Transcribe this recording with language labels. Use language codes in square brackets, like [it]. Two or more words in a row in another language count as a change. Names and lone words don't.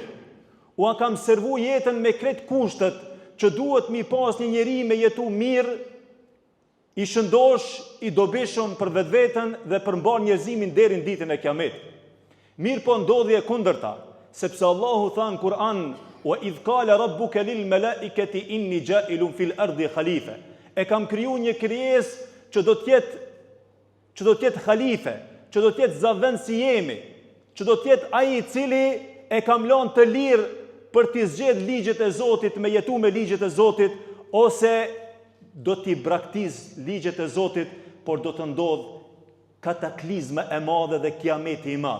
[sq] Ua kam servu jetën me kretë kushtet që duhet mi pas një njeri me jetu mirë, I shëndosh, I dobishëm për vetveten dhe për mbar njerëzimin deri në ditën e Kiametit. Mirë po ndodhi e kundërta, sepse Allahu tha në Kur'an: [ar] "وإذ قال ربك للملائكة إني جاعل في الأرض خليفة." [sq] E kam kriju një krijesë që do të jetë halife, që do të jetë zavend si jemi, që do të jetë ai I cili e kam lënë të lirë për t'i zgjedhë ligjet e Zotit, me jetu me ligjet e Zotit, ose do t'i braktiz ligjet e Zotit, por do të ndodh kataklizma e madhe dhe kiameti I madh.